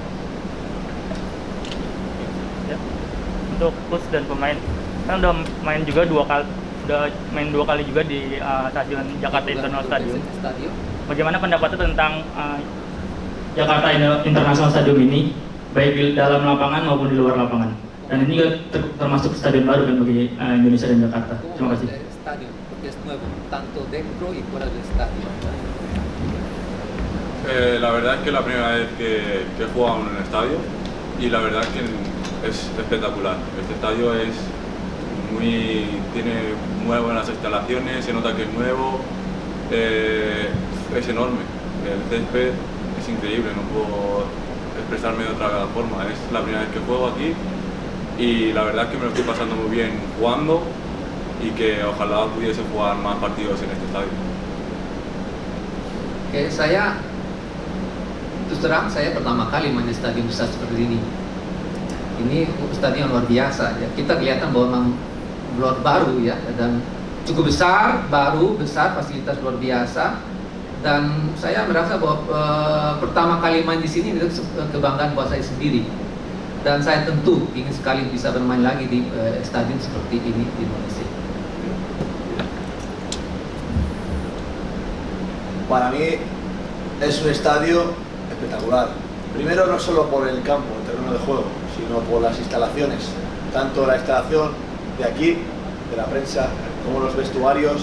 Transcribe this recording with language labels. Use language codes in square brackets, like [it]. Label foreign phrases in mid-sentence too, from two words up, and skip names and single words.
[id] Untuk coach dan pemain, kan udah main juga 2 kali juga di stadion Jakarta International Stadium. Bagaimana pendapatnya tentang Jakarta International Stadium ini, baik di dalam lapangan maupun di luar lapangan? Dan ini termasuk stadion baru kan bagi Indonesia dan Jakarta. Terima kasih. [es] La verdad es que es la primera vez que he jugado en un estadio y la verdad es que es espectacular. Este estadio tiene muy buenas instalaciones, se nota que es nuevo, es enorme. El césped es increíble, no puedo expresarme de otra forma. Es la primera vez que juego aquí y la verdad es que me lo estoy pasando muy bien jugando y que ojalá pudiese jugar más partidos en este estadio. [id] Saya terus terang saya pertama kali main di stadion besar seperti ini. Ini stadion luar biasa ya. Kita kelihatan bahwa memang baru ya, dan cukup besar, besar, fasilitas luar biasa. Dan saya merasa bahwa pertama kali main di sini itu kebanggaan buat saya sendiri. Dan saya tentu ingin sekali bisa bermain lagi di stadion seperti ini di Indonesia. [es] Para mí es un estadio espectacular. Primero no solo por el campo, el terreno de juego, sino por las instalaciones. Tanto la instalación de aquí, de la prensa, como los vestuarios.